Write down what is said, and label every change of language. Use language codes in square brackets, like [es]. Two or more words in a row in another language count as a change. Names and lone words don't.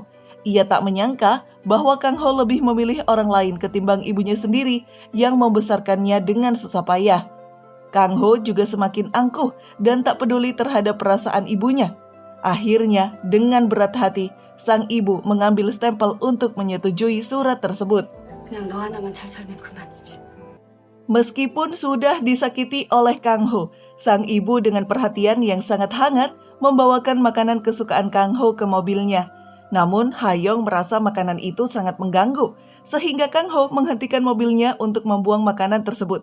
[id] Ia tak menyangka bahwa Kang Ho lebih memilih orang lain ketimbang ibunya sendiri yang membesarkannya dengan susah payah. Kang Ho juga semakin angkuh dan tak peduli terhadap perasaan ibunya. Akhirnya, dengan berat hati, sang ibu mengambil stempel untuk menyetujui surat tersebut. [ko] 그냥 너 하나만 잘 살면 그만이지. [id] Meskipun sudah disakiti oleh Kang Ho, sang ibu dengan perhatian yang sangat hangat membawakan makanan kesukaan Kang Ho ke mobilnya. Namun, Hayong merasa makanan itu sangat mengganggu, sehingga Kang Ho menghentikan mobilnya untuk membuang makanan tersebut.